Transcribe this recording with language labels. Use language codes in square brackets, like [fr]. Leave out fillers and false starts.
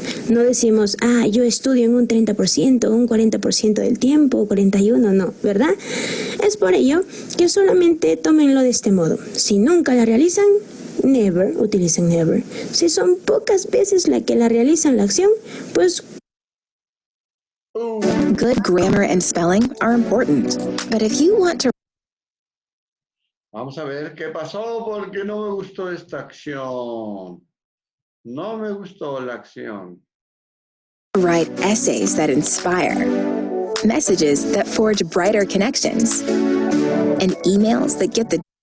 [es] No decimos, yo estudio en un 30%, un 40% del tiempo, 41%, no, ¿verdad? Es por ello que solamente tómenlo de este modo. Si nunca la realizan, never, utilicen never. Si son pocas veces la que la realizan la acción, pues... [en] Good grammar and spelling are important, but if you want to [es] Vamos a ver qué pasó porque no me gustó esta acción. No me gustó la acción. [en] write essays that inspire, messages that forge brighter connections, and emails that get the